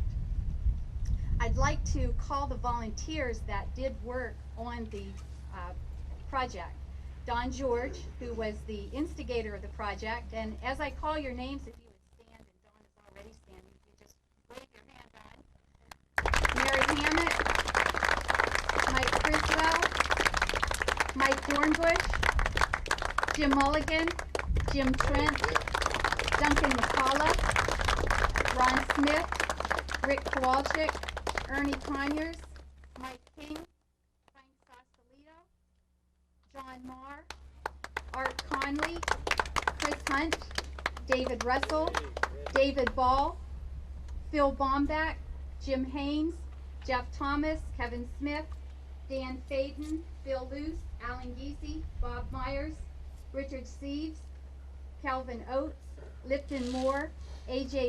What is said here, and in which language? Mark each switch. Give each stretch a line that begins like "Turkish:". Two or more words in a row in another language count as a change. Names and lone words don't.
English: I'd like to call the volunteers that did work on the project. Don George, who was the instigator of the project, and as I call your names, if you would stand, and Don is already standing, if you just wave your hand, Don. Mary Hammett, Mike Criswell, Mike Dornbush, Jim Mulligan, Jim Trent, Duncan McCullough, Ron Smith, Rick Kowalczyk, Ernie Conyers, Mike King, Frank Sausalito, John Marr, Art Conley, Chris Hunt, David Russell, David Ball, Phil Baumbach, Jim Haynes, Jeff Thomas, Kevin Smith, Dan Faden, Bill Luce, Alan Giese, Bob Myers, Richard Seaves, Calvin Oates, Lipton Moore, A.J.